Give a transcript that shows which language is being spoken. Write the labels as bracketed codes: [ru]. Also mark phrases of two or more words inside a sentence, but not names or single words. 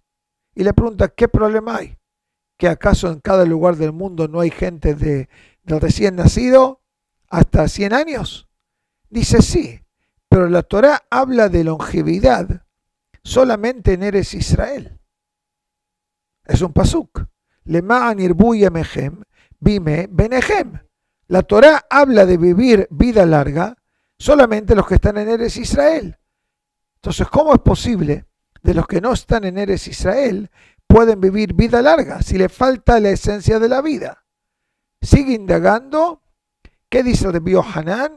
[es] Y le pregunta, ¿qué problema hay? ¿Que acaso en cada lugar del mundo no hay gente del recién nacido hasta 100 años? Dice, sí, pero la Torá habla de longevidad solamente en Eretz Israel. Es un pasuk. [he] למען ירבו ימיכם בימי בניהם. [es] La Torá habla de vivir vida larga solamente los que están en Eretz Israel. Entonces, ¿cómo es posible de los que no están en Eretz Israel pueden vivir vida larga si le falta la esencia de la vida? Sigue indagando. ¿Qué dice Rabbi Yohanan?